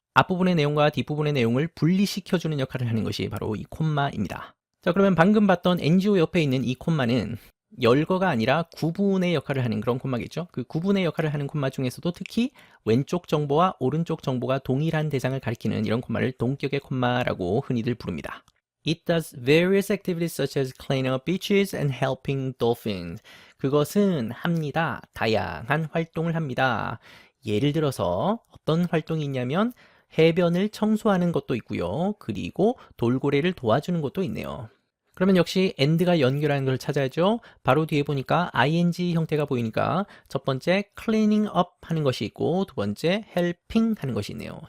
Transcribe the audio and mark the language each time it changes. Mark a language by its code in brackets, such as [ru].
[ko] 앞부분의 내용과 뒷부분의 내용을 분리시켜주는 역할을 하는 것이 바로 이 콤마입니다. 자, 그러면 방금 봤던 NGO 옆에 있는 이 콤마는 열거가 아니라 구분의 역할을 하는 그런 콤마겠죠. 그 구분의 역할을 하는 콤마 중에서도 특히 왼쪽 정보와 오른쪽 정보가 동일한 대상을 가리키는 이런 콤마를 동격의 콤마라고 흔히들 부릅니다. [en] It does various activities such as cleaning up beaches and helping dolphins. [ko] 그것은 합니다. 다양한 활동을 합니다. 예를 들어서 어떤 활동이 있냐면 해변을 청소하는 것도 있고요. 그리고 돌고래를 도와주는 것도 있네요. 그러면 역시 and가 연결하는 걸 찾아야죠. 바로 뒤에 보니까 ing 형태가 보이니까 첫 번째 cleaning up 하는 것이 있고 두 번째 helping 하는 것이 있네요.